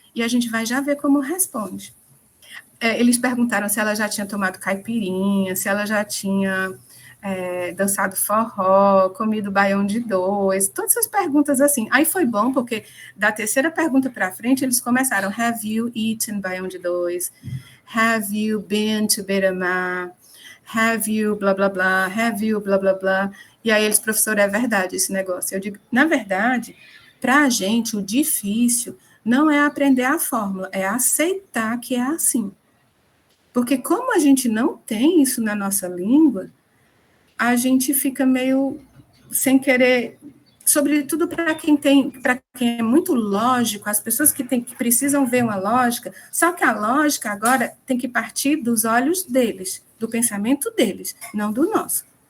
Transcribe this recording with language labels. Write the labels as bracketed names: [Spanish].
[Portuguese] E a gente vai já ver como responde. Eles perguntaram se ela já tinha tomado caipirinha, se ela já tinha dançado forró, comido baião de dois, todas essas perguntas assim. Aí foi bom, porque da terceira pergunta para frente, eles começaram, [English] have you eaten baião de dois? Have you been to Beira-Mar? Have you blá, blá, blá? Have you blá, blá, blá? [Portuguese] E aí eles, professor, é verdade esse negócio. Eu digo, na verdade, para a gente, o difícil não é aprender a fórmula, é aceitar que é assim. Porque como a gente não tem isso na nossa língua, a gente fica meio sem querer, sobretudo para quem é muito lógico, as pessoas que precisam ver uma lógica, só que a lógica agora tem que partir dos olhos deles, do pensamento deles, não do nosso.